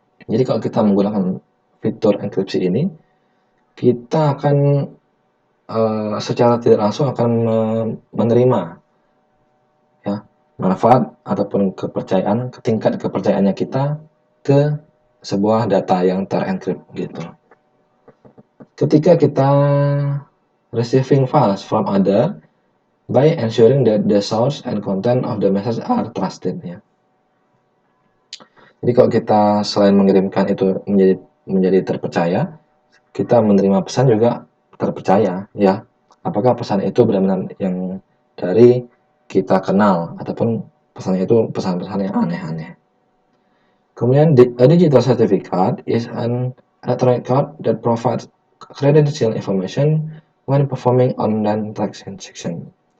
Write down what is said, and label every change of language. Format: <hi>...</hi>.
<id>Jadi kalau kita menggunakan fitur enkripsi ini, kita akan secara tidak langsung akan menerima ya manfaat ataupun kepercayaan, tingkat kepercayaannya kita ke sebuah data yang terenkrip gitu. Ketika kita</id> <en>receiving files from other by ensuring that the source and content of the message are trusted ya.</en> <id>Jadi kalau kita selain mengirimkan itu menjadi terpercaya, kita menerima pesan juga terpercaya ya. apakah pesan itu benar-benar yang dari kita kenal ataupun pesan itu pesan-pesan yang aneh-aneh.</id> <en>Kemudian a digital certificate is an electronic card that provides credential information when performing online transaction.</en>